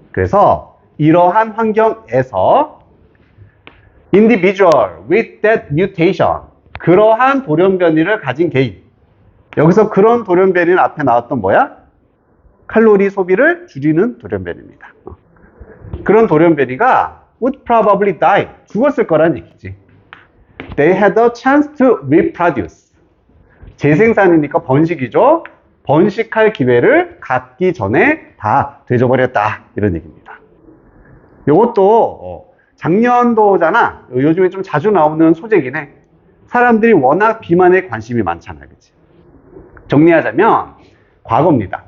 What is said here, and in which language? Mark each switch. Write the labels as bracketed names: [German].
[Korean] 그래서 이러한 환경에서 [English] individual with that mutation, [Korean] 그러한 돌연변이를 가진 개인. 여기서 그런 돌연변이는 앞에 나왔던 뭐야? 칼로리 소비를 줄이는 돌연변이입니다. 그런 돌연변이가 [English] would probably die. [Korean] 죽었을 거란 얘기지. [English] They had a chance to reproduce. [Korean] 재생산이니까 번식이죠. 번식할 기회를 갖기 전에 다 되져버렸다. 이런 얘기입니다. 이것도 작년도잖아. 요즘에 좀 자주 나오는 소재긴 해. 사람들이 워낙 비만에 관심이 많잖아. 그치? 정리하자면 과거입니다.